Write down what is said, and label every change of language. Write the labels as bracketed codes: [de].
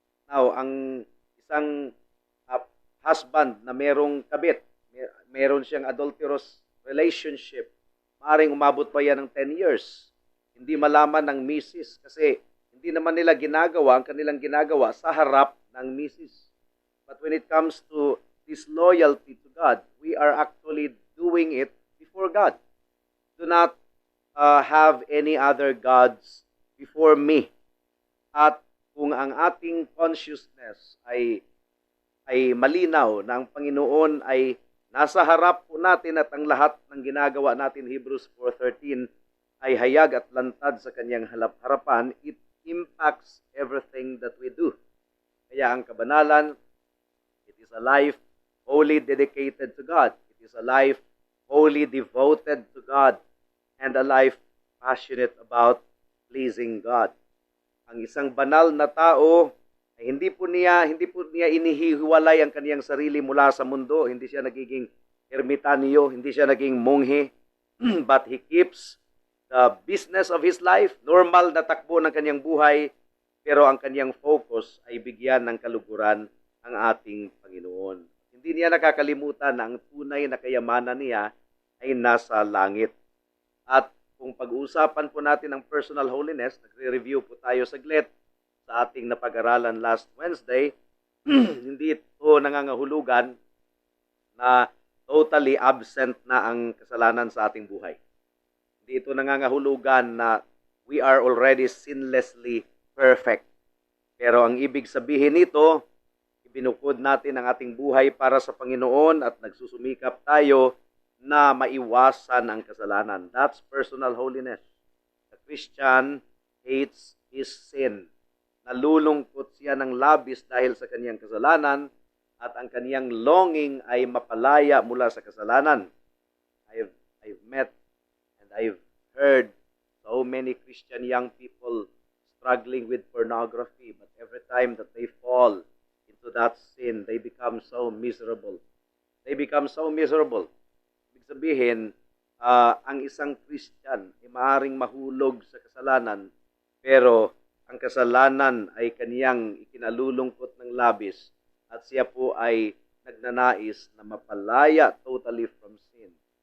[tl] Now, ang isang husband na merong kabit, meron siyang adulterous relationship, maaaring umabot pa yan ng 10 years. Hindi malaman ng misis kasi hindi naman nila ginagawa ang kanilang ginagawa sa harap ng misis. [en] But when it comes to this loyalty to God, we are actually doing it before God. Do not have any other gods before me. [tl] At kung ang ating consciousness ay malinaw na ang Panginoon ay nasa harap po natin at ang lahat ng ginagawa natin, Hebrews 4:13, ay hayag at lantad sa kanyang harapan, [en] it impacts everything that we do. [tl] Kaya ang kabanalan, [en] it is a life wholly dedicated to God. It is a life wholly devoted to God and a life passionate about pleasing God. [tl] Ang isang banal na tao Ay hindi po niya inihiwalay ang kaniyang sarili mula sa mundo. Hindi siya nagiging ermitanyo, hindi siya naging monghe, [en] but he keeps the business of his life, [tl] normal na takbo ng kaniyang buhay, pero ang kaniyang focus ay bigyan ng kaluguran ang ating Panginoon. Hindi niya nakakalimutan na ang tunay na kayamanan niya ay nasa langit. At kung pag-uusapan po natin ang personal holiness, nagre-review po tayo saglit sa ating napag-aralan last Wednesday, hindi ito nangangahulugan na totally absent na ang kasalanan sa ating buhay. Hindi ito nangangahulugan na [en] we are already sinlessly perfect. [tl] Pero ang ibig sabihin nito, ibinukod natin ang ating buhay para sa Panginoon at nagsusumikap tayo na maiwasan ang kasalanan. [en] That's personal holiness. The Christian hates his sin. [tl] Nalulungkot siya ng labis dahil sa kaniyang kasalanan at ang kaniyang longing ay mapalaya mula sa kasalanan. [en] I've met and I've heard so many Christian young people struggling with pornography, but every time that they fall into that sin, they become so miserable. They become so miserable. [tl] Ibig sabihin, ang isang Christian ay maaaring mahulog sa kasalanan, pero ang kasalanan ay kaniyang ikinalulungkot ng labis at siya po ay nagnanais na mapalaya [en] totally from sin.